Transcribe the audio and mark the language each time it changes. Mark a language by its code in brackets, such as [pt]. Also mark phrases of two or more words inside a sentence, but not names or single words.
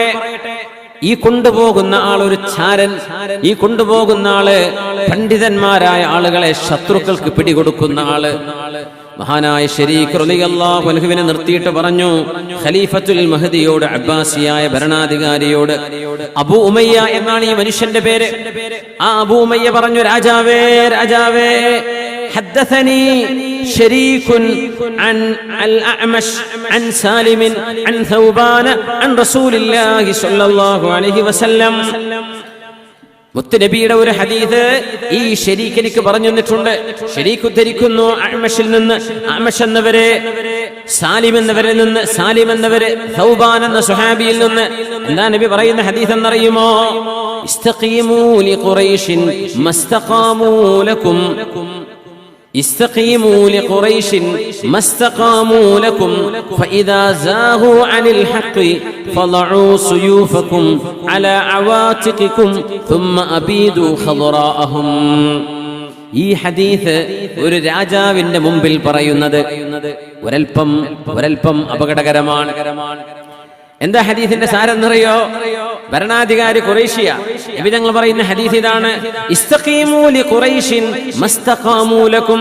[ml] ഈ കൊണ്ടുപോകുന്ന ആൾ ഒരു ചാരൻ, ഈ കൊണ്ടുപോകുന്ന ആള് പണ്ഡിതന്മാരായ ആളുകളെ ശത്രുക്കൾക്ക് പിടികൊടുക്കുന്ന ആള്. മഹാനായ ശരീഖ് [ar] رضي الله عنه [ml] നിർത്തിയിട്ട് പറഞ്ഞു ഖലീഫത്തുൽ മഹദിയോട്, അബ്ബാസിയായ ഭരണാധികാരിയോട്, അബൂ ഉമയ്യ എന്നാണ് ഈ മനുഷ്യന്റെ പേര്. ആ അബൂ ഉമയ്യ പറഞ്ഞു, രാജാവേ രാജാവേ, [ar] حدثني شريك عن الأعمش عن سالم عن ثوبان عن رسول الله صلى الله عليه وسلم. [ml] മുത്തുനബിയുടെ ഒരു ഹദീസ് ഈ ശരീഖ് എനിക്ക് പറഞ്ഞു തന്നിട്ടുണ്ട്. ശരീഖ് ഉദ്ധരിക്കുന്നു അഅ്മശിൽ നിന്ന്, അഅ്മശ് എന്നവരെ സാലിം എന്നവരിൽ നിന്ന്, സാലിം എന്നവരെ തൗബാൻ എന്ന സ്വഹാബിയിൽ നിന്ന്. എന്താ നബി പറയുന്ന ഹദീസ് എന്നറിയുമോ? [ar] استقيموا لقريش ما استقاموا لكم, استقيموا لقريش ما استقاموا لكم فإذا زاغوا عن الحق فضعوا سيوفكم على عواتقكم ثم أبيدوا خضراءهم. [ml] ഈ ഹദീസ് ഒരു രാജാവിന്റെ മുമ്പിൽ പറയുന്നത് ഒരൽപ്പം അപകടകരമാണ്. എന്താ ഹദീസിന്റെ സാരെന്നറിയോ? ഭരണാധികാരി ഖുറൈശിയ. നബി തങ്ങൾ പറയുന്ന ഹദീസ് ഇതാണ്, [ar] استقيموا لقريش ما استقاموا لكم.